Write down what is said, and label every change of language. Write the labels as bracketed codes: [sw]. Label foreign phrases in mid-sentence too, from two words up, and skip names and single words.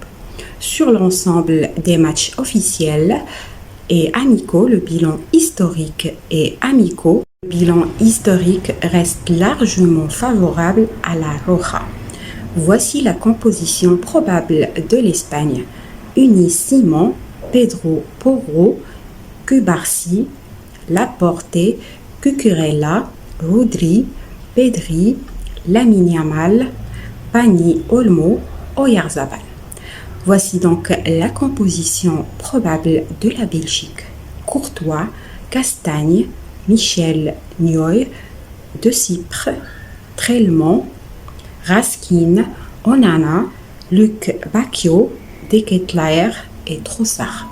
[fr] Sur l'ensemble des matchs officiels et amicaux, le bilan historique reste largement favorable à La Roja. Voici la composition probable de l'Espagne. Unai Simón, Pedro Porro, Cubarsí, Laporte, Cucurella, Rodri, Pedri, Lamine Yamal, Dani Olmo, Oyarzabal. Voici donc la composition probable de la Belgique. Courtois, Castagne, Michel Nioy, De Cypre, Trelmont, Raskin, Onana, Luc Bacchio, De Ketelaere et Trossard.